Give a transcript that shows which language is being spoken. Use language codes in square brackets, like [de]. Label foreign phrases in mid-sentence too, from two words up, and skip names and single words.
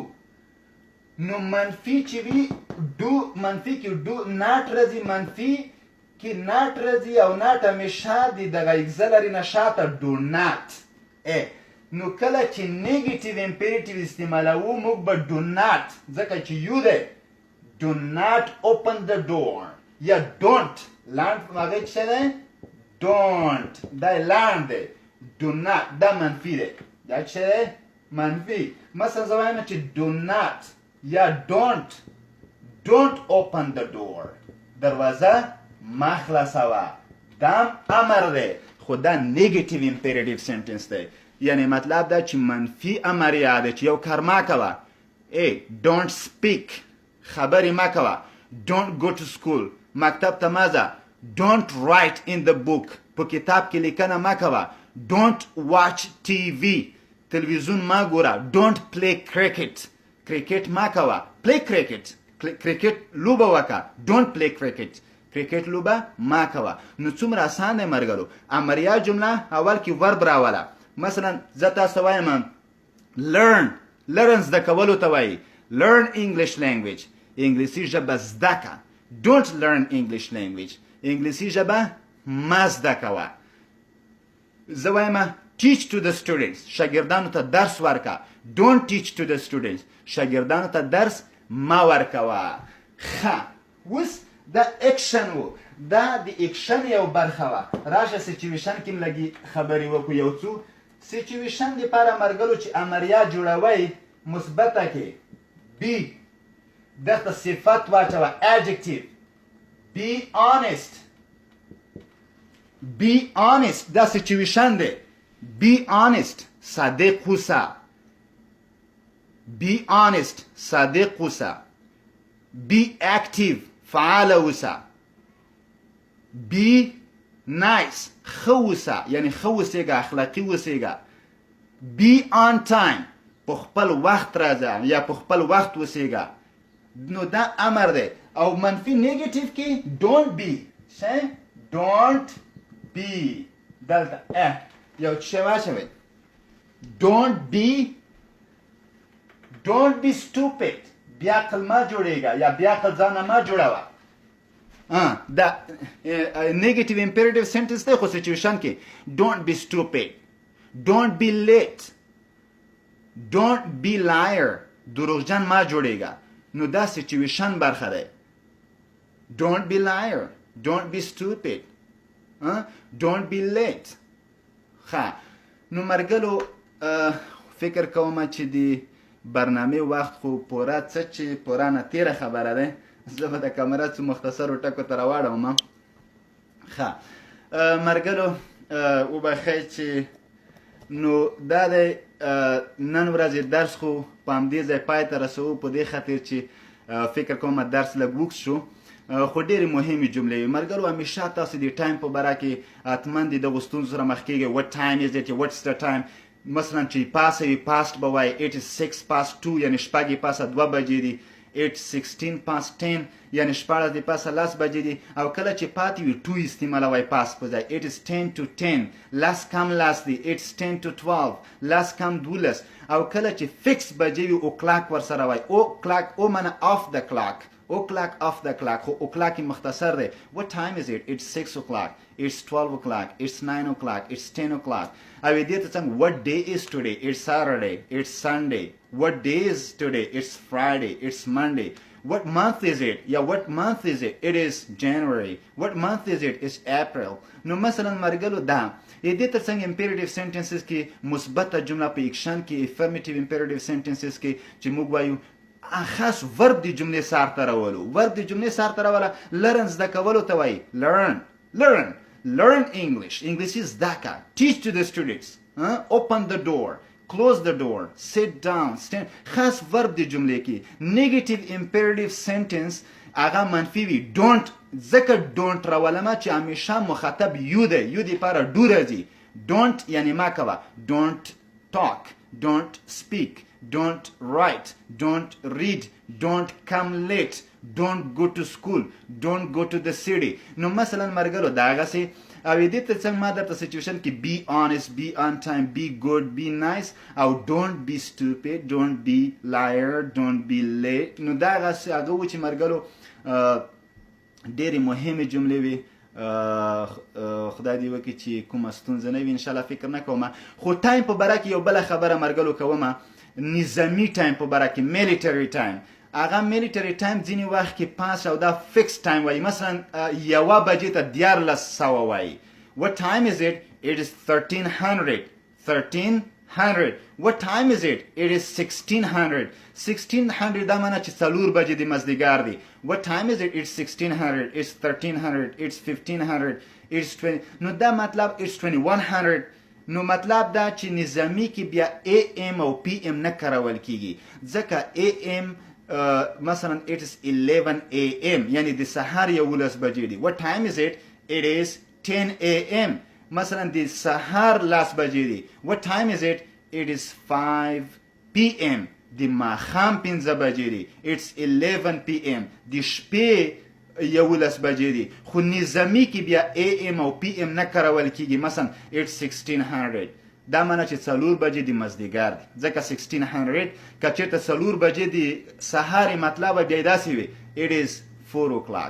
[ps] نو منفي چې وي ډو، منفي کې [en] do not [ps] راځي، منفي کې ناټ راځي او ناټ همیشه د دغه اګزلري نه شاته [en] do not. [ps] نو کله چې [en] negative imperative [ps] استعمالوو موږ به [en] do not, [ps] ځکه چې یو دی [en] do not open the door [ps] یا don't لاند هغه څه دی؟ don't. دا لاند دی. [en] do not [ps] دا منفي دی. دا څه دی؟ منفي. مثلا زه وایم چې [en] do not [ps] یا [en] don't open the door، [ps] دروازه ما خلاصوه. دا امر دی خو دا [en] negative imperative sentence [ps] دی. یعنی مطلب دا چې منفي امریه دی چې یو کار ما کوه. [en] don't speak [ps] خبرې ما کوه. don't go to school مکتب ته مه ځه. [en] don't write in the book [ps] په کتاب کې لیکنه ما کوه. [en] don't watch TV [ps] تلویزیون ما ګوره. [en] don't play cricket [ps] کرکټ ما کوه. [en] play cricket [ps] کرکټ لوبه وکړه. [en] don't play cricket [ps] کرکټ لوبه ما کوه. نو څومره اسان دی ملګرو. امریه جمله اول کې ورب راوله. مثلا زه تاسو وایم learn زده کولو ته وایي. [en] learn English language [ps] انګلیسي ژبه زده که. [en] don't learn English language [ps] انګلیسي ژبه ما زده کوه. زه وایم [en] teach to the students [ps] شاګردانو ته درس ورکه. [en] don't teach to the students [ps] شاګردانو ته درس ما ورکوه. ښه اوس دا اکشن و. دا د اکشن یو برخه وه. راشه سچویشن کې م لږې خبرې وکړو یو څو. سچویشن دپاره ملګرو چې امریه جوړوئ مثبته کې بی دغه صفت واچوه adjective. [en] be honest [ps] دا سچویشن دی. [en] be honest [ps] صادق اوسه. [en] be honest [ps] صادق اوسه. [en] be active [ps] فعال اوسه. [en] be nice [ps] ښه اوسه یعنی ښه اوسېږه اخلاقي اوسېږه. [en] be on time [ps] په خپل وخت راځه یا په خپل وخت اوسېږه. نو دا امر دی. او منفي نیگیټیو کې [en] don't be don't be [ps] دلته یو څه واچوئ. [en] don't be stupid [ps] بیا عقل ما جوړېږه یا بیا عقل ځانه ما جوړوه. دا [en] negative imperative sentence [ps] دی خو سچویشن کې [en] don't be stupid don't be late don't be liar [ps] دروغجن ما جوړېږه. نو دا سچویشن برخه دی. [en] don't be liar don't be stupid don't be late. [ps] ښه نو مرګلو فکر کوم چې د برنامې وخت خو پوره څه چې پوره نه تېره خبره ده. زه به د کامره څو مختصرو ټکو ته راواړوم. ښه مرګلو وبخئ چې نو دا د نن ورځې درس خو په همدې ځای پای ته رسوو په دې خاطر چې فکر کوم درس لږ اوږد شو خو ډېرې مهمې جملې وي. ملګرو همیشه تاسو د ټایم په باره کې حتما د دغو ستونزو سره مخ کېږئ. [en] what time is it what's the time [ps] مثلا چې پاسه وي پاست به وایي [en] it is 6 past 2 [ps] یعنې شپږ یې پاسه 2 بجې دي. [en] it's 16 past 10 [ps] یعنې شپاړس د پاسه 10 بجې دي. او کله چې پاتې وي 2 استعمالوئ پاست په ځای. [en] it is 10 to 10 [ps] لس کم لس دی. [en] it's 10 to 12 [ps] لس کم 12. او کله چې فکس بجې وي او کلاک ورسره وایي. او کلاک او منه [en] off the clock o'clock off the clock خو o'clock [ps] مختصر دی. [en] what time is it it's 6 o'clock it's 12 o'clock it's 9 o'clock it's 10 o'clock. او دې ته څنګه what day is today it's Saturday it's Sunday what day is today it's Friday it's Monday. what month is it what month is it it is January what month is it it's April. [ps] نو مثلا مرګلو دا دې ته څنګه [en] imperative sentences [ps] کې مثبته جمله په اکشن کې [en] affirmative imperative sentences [ps] کې چې موږ وایو خاص ورب دی جملې سار ته راولو. ورب دی جملې سار ته راوله. learn زده کولو ته وایي. [en] learn English [ps] انګلیسي زده که. [en] teach to the students open the door close the door sit down stand. [ps] خاص ورب دی جملې کې. [en] negative imperative sentence [ps] هغه منفي وي. ډونټ ځکه ډونټ راولمه چې همیشه مخاطب یو دی، یو دپاره ډو راځي. ډونټ یعنې ما کوه. [en] don't talk, don't speak, don't write, don't read, don't come late, don't go to school, don't go to the city. [ps] نو مثلا مرګلو دا هغسې او دې ته څنګه ما درته سچویشن کې [en] be honest, be on time, be good, be nice [ps] او [en] don't be stupid, don't be liar, don't be late. [ps] نو دا هغسې هغه و چې مرګلو ډېرې مهمې جملې وي. خدای دې وکړي چې کومه ستونزه نه وي، انشاءالله فکر نه کوم. خو ټایم په باره کې یو بله خبره مرګلو کومه، نظامي ټایم په باره کې [en] military time. [ps] هغه [en] military time [ps] ځینې وخت کې 5 او دا [en] fixed time [ps] وایي. مثلا 1 بجې ته 1400 وایي. [en] What time is it? It is 1300. 1300. What time is it? It is 1600. [ps] 1600 دا معنی چې 4 بجې د مازدیګر دی. [en] What time is it? It's 1600. It's 1300. It's 1500. It's 20. [ps] نو دا مطلب [en] it's 2100. [ps] نو مطلب دا چې نظامی کې بیا AM او PM نه کارول کیږي، ځکه AM مثلا [en] it is 11 AM [ps] یعنی د سهار 11 بجې دی. [en] What time is it? It is 10 AM. [ps] مثلا د سهار 10 بجې دی. [en] What time is it? It is 5 PM. [ps] د ماښام 5 بجې دی. [en] It's 11 PM. [ps] د شپې 11 بجې دي. خو نظامي کې بیا AM او PM نه کارول کیږي. مثلا [en] it's 1600. [ps] دا معنی چې 4 بجې د مازدیګر دی، ځکه 1600 که چېرته 4 بجې د سهار مطلب بیا داسې وي [en] it is 4 o'clock.